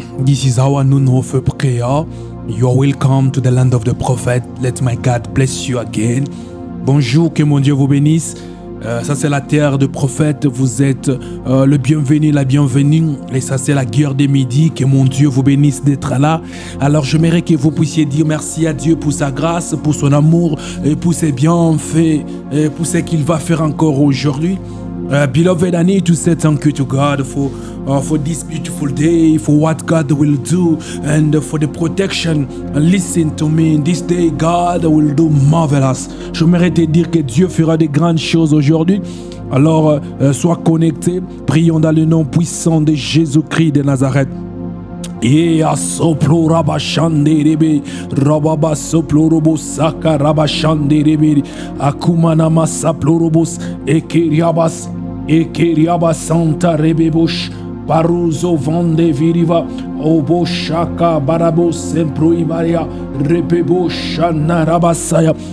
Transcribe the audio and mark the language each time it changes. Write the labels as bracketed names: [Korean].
[English] This is our noon of prayer. You are welcome to the land of the prophet. Let my God bless you again. [French] Bonjour, que mon Dieu vous bénisse. Ça c'est la terre de prophètes. Vous êtes le bienvenu, la bienvenue. Et ça c'est la guerre des midis. Que mon Dieu vous bénisse d'être là. Alors j'aimerais que vous puissiez dire merci à Dieu pour sa grâce, pour son amour et pour ses bienfaits et pour ce qu'il va faire encore aujourd'hui. [English] Beloved, I need to say thank you to God for this beautiful day, for what God will do, and for the protection. Listen to me, this day God will do marvelous. [French] J'aimerais te dire que Dieu fera de grandes choses aujourd'hui. Alors, sois connecté. Prions dans le nom puissant de Jésus-Christ de Nazareth. Et à soplo rabashande rebe rababa soplo robos saka rabashande rebe akumana masaplo robos ekeriabas santa rebebosh paruzo vande viriva oboshaka barabos semproibaria rebeboshana rabasaya.